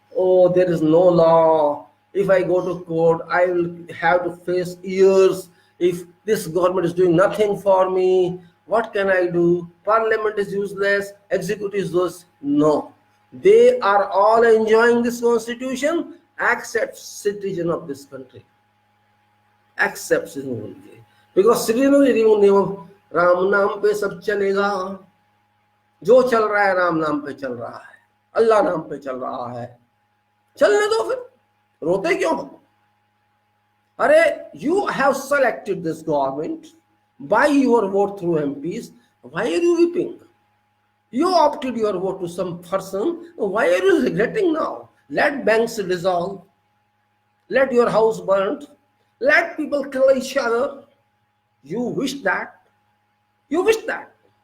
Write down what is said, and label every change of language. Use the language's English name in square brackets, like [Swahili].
[English] Oh, there is no law. If I go to court, I will have to face years. If this government is doing nothing for me, what can I do? Parliament is useless, executive is useless. No. They are all enjoying this constitution except citizen of this country. Except citizen. Because citizen [Hindi] Ram नाम पे सब चलेगा, जो चल रहा है राम नाम पे चल रहा है, अल्लाह नाम पे चल रहा है, चलने दो फिर, रोते क्यों हो? अरे [English] you have selected this government by your vote through MPs, why are you weeping? You opted your vote to some person, why are you regretting now? Let banks dissolve, let your house burn, let people kill each other. You wish that. You wish that.